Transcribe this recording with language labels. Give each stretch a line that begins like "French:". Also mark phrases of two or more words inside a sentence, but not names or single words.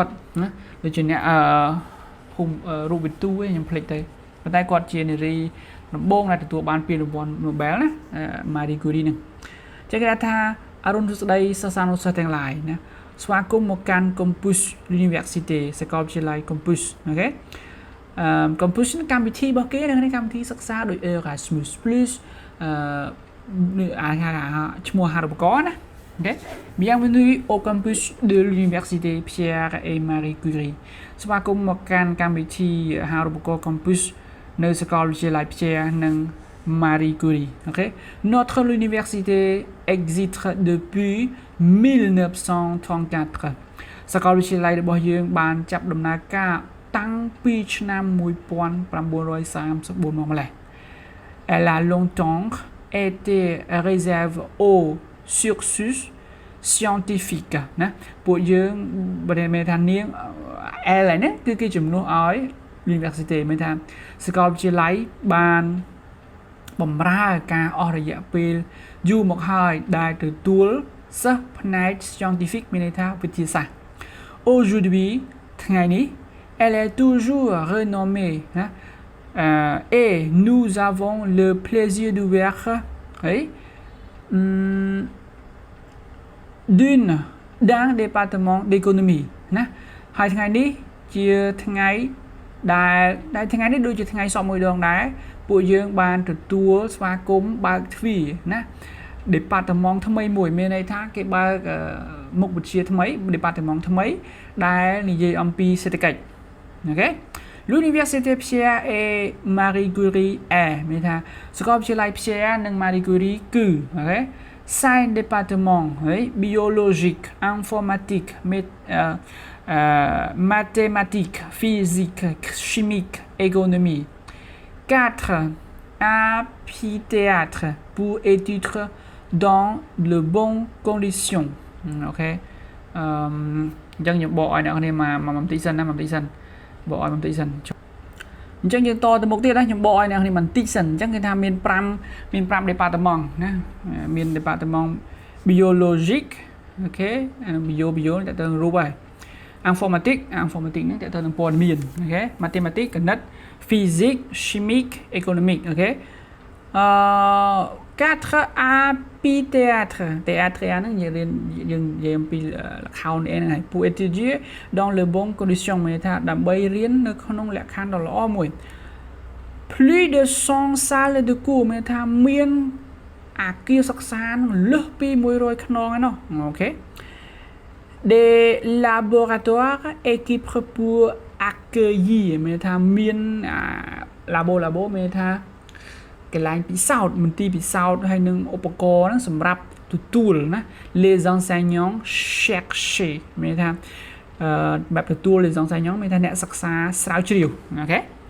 Khmer: គាត់ណាដូចជាអ្នករូបវិទូឯងខ្ញុំភ្លេចទៅប៉ុន្តែគាត់ជានារីដំបូងដែលទទួលបានពានរង្វាន់ Nobel ណា Marie Curie ហ្នឹងចឹងគេថាអរុនសួស្តីសិស្សានុសិស្សទាំងឡាយណាស្វាគមន៍មកកាន់
French: campus l'université
Khmer: សាកលវិទ្យាល័យ campus អូខេcampus កម្មវិធីរបស់គេនៅកម្មវិធីសិក្សាដូច Erasmus Plus ឈ្មោះហារូបករណ៍ណាអូខេ
French: Bienvenue au campus de l'université Pierre et Marie Curie
Khmer: ស្វាគមន៍មកកាន់កម្មវិធីហារូបករណ៍ campus នៅសាកលវិទ្យាល័យ Pierre និង Marie Curie
French: ok notre université existe depuis
Khmer: 1934 សាកលវិទ្យាល័យរបស់យើងបានចាប់ដំណើរការតាំងពីឆ្នាំ1934មកម្លេះ
French: Elle a longtemps été réservée aux cursus scientifique
Khmer: ណាពួកយើងបើមានថានាង L ហ្នឹង គឺគេជំនួសឲ្យ university មានថាសាកលវិទ្យាល័យបានបំរើការអស់រយៈពេលយូរមកហើយដែលទទួលសិស្សផ្នែក scientifique មានន័យថាវិទ្យាសាស្ត្រ Aujourd'hui ថ្ងៃនេះ
French: elle est toujours renommée
Khmer: ណា
French: et nous avons le plaisir d'ouvrir d'un département d'économie
Khmer: ណាហើយថ្ងៃនេះជាថ្ងៃដែលថ្ងៃនេះដូចជាថ្ងៃសព មួយដងដែរពួកយើងបានទទួលស្វាគមន៍បើកទ្វារណា department ថ្មីមួយមានន័យថាគេបើកមុខវិជ្ជាថ្មី department ថ្មីដែលនិយាយអំពីសេដ្ឋកិច្ចអូខេ
French: l'université Pierre et Marie Curie est
Khmer: មានថាសាកលវិទ្យាល័យ Pierre និង Marie Curie គឺអូខេ
French: 5 départements biologique informatique mathématiques physique chimique économie 4 amphithéâtre pour étudier dans de bonnes conditions
Khmer: អូខេអញ្ចឹងខ្ញុំបក ឲ្យអ្នកគ្នាមកបន្តិចសិនណាបន្តិចសិនបកឲ្យបន្តិចសិនអញ្ចឹងយើងតទៅមុខទៀតណាខ្ញុំបកឲ្យអ្នកគ្នាបន្តិចសិនអញ្ចឹងគេថាមាន5 département ណាមាន
French: département biologique
Khmer: អូខេbio តើទៅរូបហើយ informatique ហ្នឹងតើទៅនឹងព័ត៌មានអូខេ mathématiques គណិត
French: physique chimique économique
Khmer: អូខេ
French: 4 amphithéâtre théâtre
Khmer: ហ្នឹងយើងអំពីល្ខោនហ្នឹងហើយ
French: pour étudier dans les bonnes conditions
Khmer: មានថាដើម្បីរៀននៅ ក្នុងលក្ខខណ្ឌដ៏ល្អមួយ
French: plus de 100 salles de cours
Khmer: មានថាមានអាគា រសិក្សាលើសពី100ខ្នងឯណោះអូខេ
French: des laboratoires équipés pour accueillir
Khmer: មានថាមាន labo មានថាកន្លែងពិសោធន៍មន្ទីរពិសោធន៍ហើយនឹងឧបករណ៍ហ្នឹងសម្រាប់ទទួលណា
French: les enseignants chercher
Khmer: មានថាបែបទទួល
French: les enseignants
Khmer: មានថាអ្នកសិក្សាស្រាវជ្រាវអូខេ